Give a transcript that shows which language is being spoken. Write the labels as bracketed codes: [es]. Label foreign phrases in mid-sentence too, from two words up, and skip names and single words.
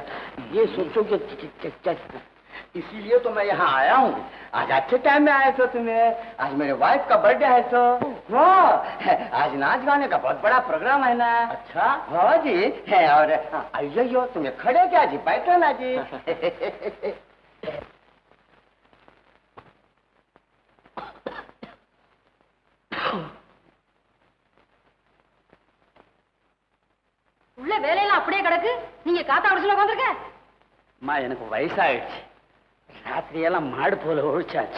[hi] ये सोचो कि इसीलिए तो मैं यहाँ आया हूँ। आज अच्छे टाइम में आए तो तुम्हें, आज मेरे वाइफ का बर्थडे है तो आज नाच गाने का बहुत बड़ा प्रोग्राम है ना। अच्छा? हाँ जी है। और आइयो तुम्हें खड़े क्या जी, बैठो ना जी। [ta] உள்ள வேலையெல்லாம் அப்படியே கிடக்கு, நீங்க காத்தா அடிச்சுல உட்காந்துருக்க. மா எனக்கு வயசாயிடுச்சு, ராத்திரியெல்லாம் மாடு போல ஒழிச்சாச்சு.